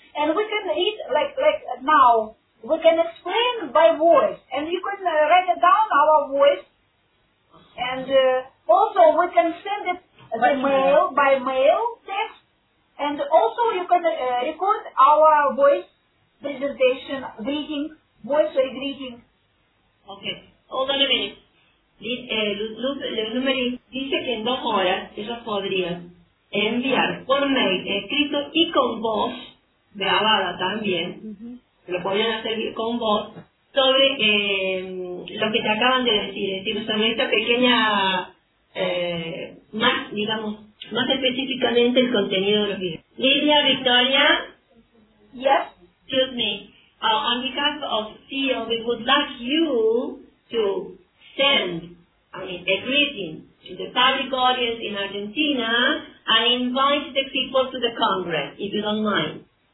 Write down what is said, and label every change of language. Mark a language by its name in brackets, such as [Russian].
[English] And we can eat like now. We can explain by voice, and you can write it down our voice. And also we can send it by mail text. And also you can record our voice presentation, greeting, voice or greeting. Okay, hold on a minute. [Spanish] Lumeri dice que en 2 horas ellos podrían enviar por mail escrito y con voz grabada también, lo podrían hacer con voz, sobre lo que te acaban de decir, es decir, sobre esta pequeña, más, digamos, más específicamente el contenido de los videos. [English] Lidia, Victoria. Yes. Excuse me. On behalf of CEO, we would like you to send a greeting to the public audience in Argentina and invite the people to the Congress, if you don't mind.